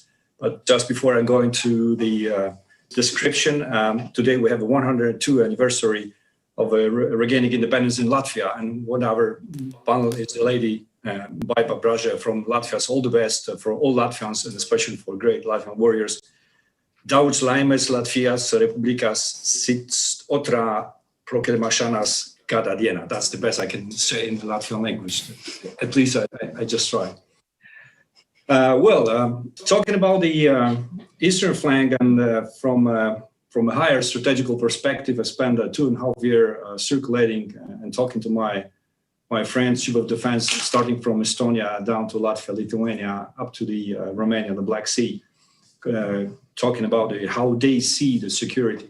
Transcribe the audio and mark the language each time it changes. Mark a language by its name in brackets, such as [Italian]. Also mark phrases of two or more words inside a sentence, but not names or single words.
[English] But just before I go into the description, today we have a 102 anniversary of regaining independence in Latvia, and one of our panel is the lady Baiba Braža from Latvia. So all the best for all Latvians, and especially for great Latvian warriors. [Latvian] Daudz laimes Latvijas Republikas sit otrā proklamēšanas gada dienā. [English] That's the best I can say in the Latvian language. At least I just try. Talking about the eastern flank, and from a higher strategical perspective, I spent 2.5 years circulating and talking to my friends, Chief of Defense, starting from Estonia down to Latvia, Lithuania, up to the Romania, the Black Sea, talking about how they see the security.